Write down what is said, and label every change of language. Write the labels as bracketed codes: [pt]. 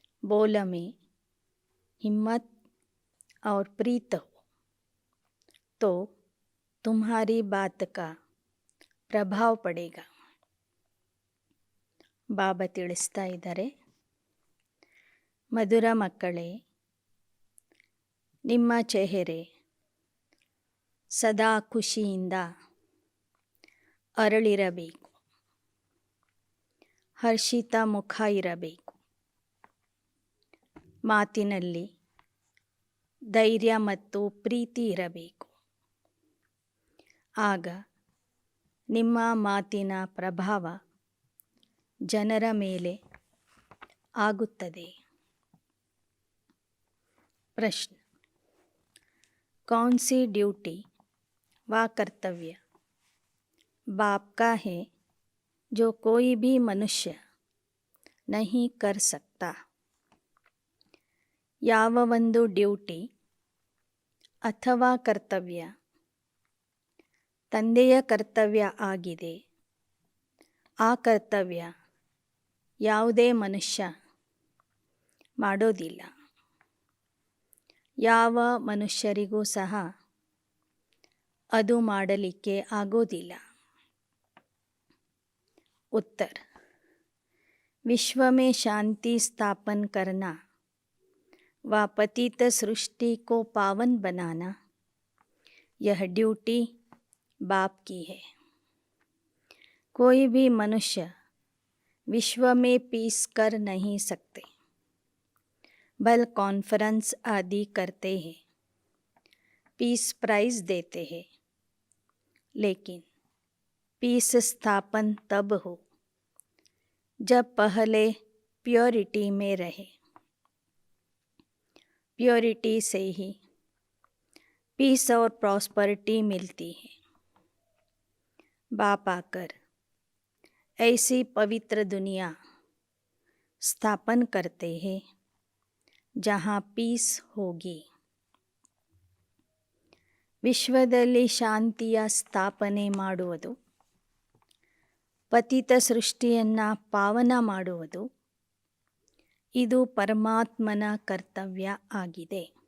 [hi] बोल में हिम्मत और प्रीत हो तो तुम्हारी बात का ಪ್ರಭಾವ ಪಡೇಗ. [kn] ಬಾಬಾ ತಿಳಿಸ್ತಾ ಇದ್ದಾರೆ, ಮಧುರ ಮಕ್ಕಳೇ, ನಿಮ್ಮ ಚೆಹರೆ ಸದಾ ಖುಷಿಯಿಂದ ಅರಳಿರಬೇಕು, ಹರ್ಷಿತ ಮುಖ ಇರಬೇಕು. ಮಾತಿನಲ್ಲಿ ಧೈರ್ಯ ಮತ್ತು ಪ್ರೀತಿ ಇರಬೇಕು. ಆಗ ನಿಮ್ಮ ಮಾತಿನ ಪ್ರಭಾವ ಜನರ ಮೇಲೆ ಆಗುತ್ತದೆ. [hi] प्रश्न, कौन सी ड्यूटी व कर्तव्य बाप का है जो कोई भी मनुष्य नहीं कर सकता? [kn] ಯಾವ ಒಂದು ಡ್ಯೂಟಿ ಅಥವಾ ಕರ್ತವ್ಯ ತಂದೆಯ ಕರ್ತವ್ಯ ಆಗಿದೆ, ಆ ಕರ್ತವ್ಯ ಯಾವುದೇ ಮನುಷ್ಯ ಮಾಡೋದಿಲ್ಲ. ಯಾವ ಮನುಷ್ಯರಿಗೂ ಸಹ ಅದು ಮಾಡಲಿಕ್ಕೆ ಆಗೋದಿಲ್ಲ. [hi] उत्तर, विश्व में शांति स्थापन करना व पतित सृष्टि को पावन बनाना, यह ड्यूटी बाप की है. कोई भी मनुष्य विश्व में पीस कर नहीं सकते. बल कॉन्फ्रेंस आदि करते हैं, पीस प्राइज देते हैं, लेकिन पीस स्थापन तब हो जब पहले प्योरिटी में रहे. प्योरिटी से ही पीस और प्रॉस्पेरिटी मिलती है. बाप आकर ऐसी पवित्र दुनिया स्थापन करते हैं जहाँ पीस होगी. [kn] ವಿಶ್ವದಲ್ಲಿ ಶಾಂತಿಯ ಸ್ಥಾಪನೆ ಮಾಡುವುದು, ಪತಿತ ಸೃಷ್ಟಿಯನ್ನು ಪಾವನ ಮಾಡುವುದು, ಇದು ಪರಮಾತ್ಮನ ಕರ್ತವ್ಯ ಆಗಿದೆ.